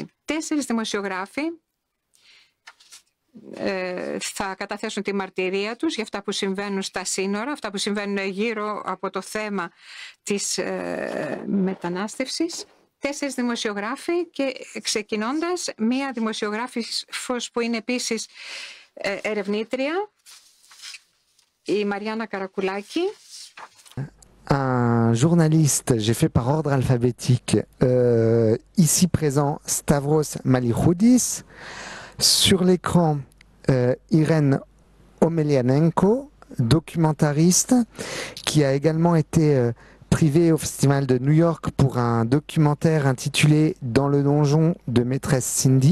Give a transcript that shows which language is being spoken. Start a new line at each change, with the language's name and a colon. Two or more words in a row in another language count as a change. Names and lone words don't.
Greek: 4 δημοσιογράφοι θα καταθέσουν τη μαρτυρία τους για αυτά που συμβαίνουν στα σύνορα, αυτά που συμβαίνουν γύρω από το θέμα της μετανάστευσης. 4 δημοσιογράφοι και ξεκινώντας μία δημοσιογράφος που είναι επίσης ερευνήτρια, η Μαριάννα Καρακουλάκη.
French: Un journaliste, j'ai fait par ordre alphabétique, ici présent Stavros Malichoudis, sur l'écran Irène Omelianenko, documentariste, qui a également été privé au Festival de New York pour un documentaire intitulé Dans le donjon de maîtresse Cindy.